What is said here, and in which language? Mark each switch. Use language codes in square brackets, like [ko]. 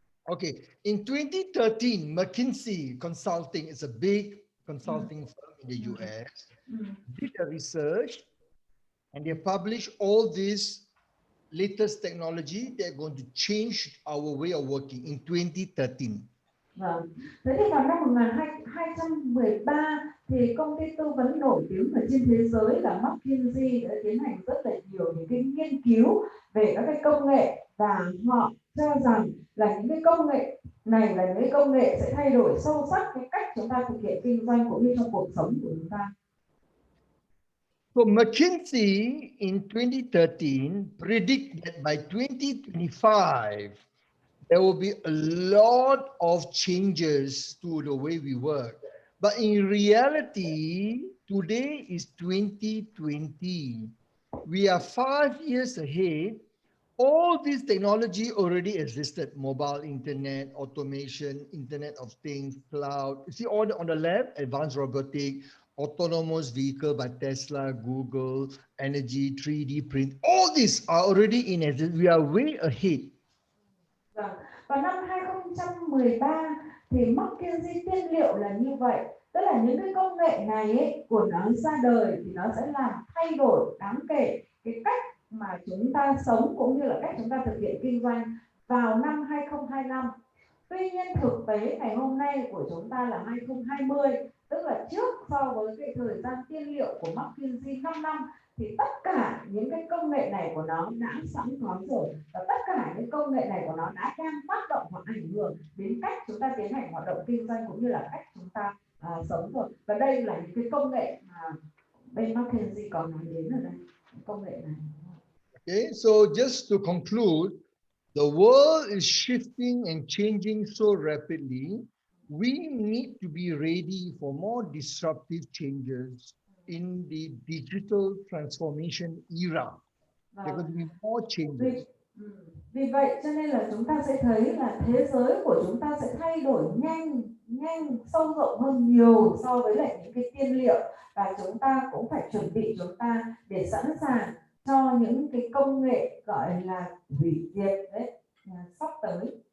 [en] Okay, in 2013, McKinsey Consulting is a big consulting firm in the US. Did a research and they published all this latest technology. They're going to change our way of working in 2013. [vi] Vâng. Thế thì vào năm 2013 thì công ty tư vấn nổi tiếng ở trên thế giới là McKinsey đã tiến hành rất là nhiều những cái nghiên cứu về các cái công nghệ, và họ cho rằng là những cái công nghệ này là những cái công nghệ sẽ thay đổi sâu sắc cái cách chúng ta thực hiện kinh doanh cũng như trong cuộc sống của chúng ta. [en] So McKinsey in 2013 predict that by 2025 there will be a lot of changes to the way we work. But in reality, today is 2020. We are 5 years ahead. All this technology already existed: mobile internet, automation, Internet of Things, cloud. You see all on the left, advanced robotics, autonomous vehicle by Tesla, Google, energy, 3D print. All these are already in existence. We are way ahead. [vi] Vào năm 2013 thì McKinsey tiên liệu là như vậy, tức là những cái công nghệ này ấy, của nó ra đời thì nó sẽ làm thay đổi đáng kể cái cách mà chúng ta sống cũng như là cách chúng ta thực hiện kinh doanh vào năm 2025. Tuy nhiên thực tế ngày hôm nay của chúng ta là 2020, tức là trước so với cái thời gian tiên liệu của McKinsey 5 năm, thì tất cả những cái công nghệ này của nó đã sẵn có rồi, và tất cả những công nghệ này của nó đã đang tác động hoặc ảnh hưởng đến cách chúng ta tiến hành hoạt động kinh doanh cũng như là cách chúng ta sống rồi. Và đây là những cái công nghệ mà bên McKinsey có nói đến ở đây, công nghệ này. [en] Okay, so just to conclude, the world is shifting and changing so rapidly. We need to be ready for more disruptive changes in the digital transformation era. There are going to be more changes. [vi] Vì vậy cho nên là chúng ta sẽ thấy là thế giới của chúng ta sẽ thay đổi nhanh sâu rộng hơn nhiều so với lại những cái tiên liệu, và chúng ta cũng phải chuẩn bị chúng ta để sẵn sàng cho những cái công nghệ gọi là hủy diệt đấy sắp tới.